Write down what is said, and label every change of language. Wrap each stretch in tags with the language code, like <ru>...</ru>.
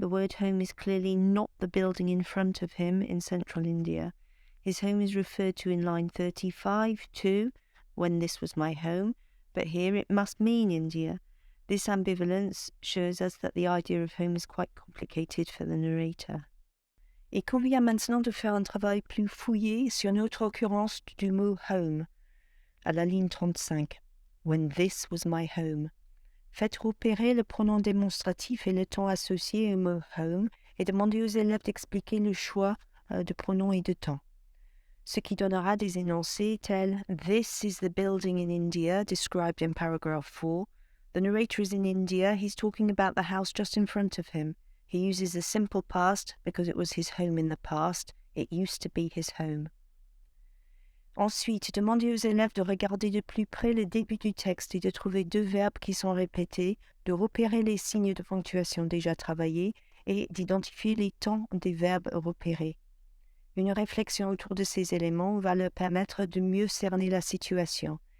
<en>The word home is clearly not the building in front of him in central India. His home is referred to in line 35 too, when this was my home, but here it must mean India. This ambivalence shows us that the idea of home is quite complicated for the narrator.</en> <fr>Il convient maintenant de faire un travail plus fouillé sur une autre occurrence du mot home, à la ligne 35.</fr> <en>When this was my home.</en> <fr>Faites repérer le pronom démonstratif et le temps associé au mot home et demandez aux élèves d'expliquer le choix de pronoms et de temps. Ce qui donnera des énoncés tels</fr> <en>This is the building in India described in paragraph 4. The narrator is in India, he's talking about the house just in front of him. He uses a simple past because it was his home in the past. It used to be his home.</en> <fr>Ensuite, demandez aux élèves de regarder de plus près le début du texte et de trouver 2 verbes qui sont répétés, de repérer les signes de ponctuation déjà travaillés et d'identifier les temps des verbes repérés. Une réflexion autour de ces éléments va leur permettre de mieux cerner la situation.</fr>